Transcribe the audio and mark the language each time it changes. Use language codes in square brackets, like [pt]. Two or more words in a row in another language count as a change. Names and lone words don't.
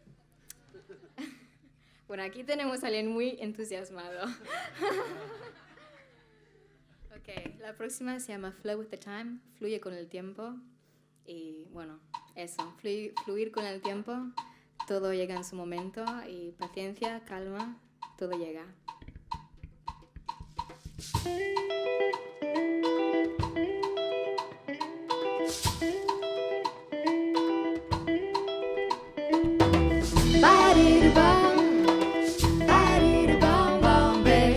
[es] Bueno, aquí tenemos a alguien muy entusiasmado. Ok, la próxima se llama Flow with the Time, fluye con el tiempo. Y bueno, eso, fluir con el tiempo, todo llega en su momento y paciencia, calma, todo llega. Ba-di-da-bum, ba-di-da-bum, bum, babe.